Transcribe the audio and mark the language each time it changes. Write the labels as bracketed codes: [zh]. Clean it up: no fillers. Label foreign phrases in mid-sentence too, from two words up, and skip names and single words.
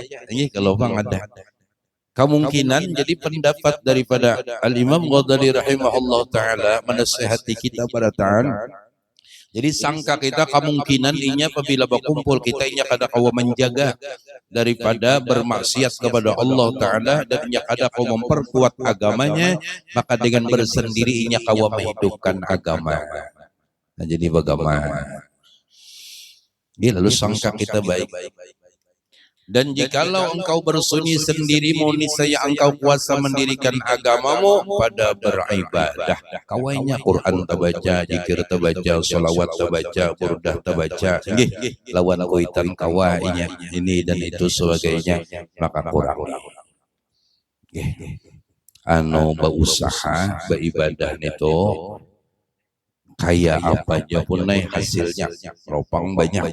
[id] Ini kalau bang ada kemungkinan jadi pendapat daripada Al-Imam Ghazali [ar] رحمه الله تعالى [id] menasihati kita pada ta'an. Jadi sangka kita kemungkinan inya apabila berkumpul kita inya kada kawa menjaga daripada bermaksiat kepada Allah taala dan inya kada kawa memperkuat agamanya, maka dengan bersendiri inya kawa menghidupkan agama. Nah, jadi bagaimana? Lalu sangka kita baik. Dan jikalau engkau bersunyi sendirimu, niscaya engkau kuasa mendirikan agamamu pada beribadah. Kawainya Quran terbaca, zikir terbaca, salawat terbaca, burdah terbaca. Lawan kuitan kawainya ini dan itu sebagainya, maka kurang. Berusaha beribadah itu kayak apa aja pun nih hasilnya ropang banyak.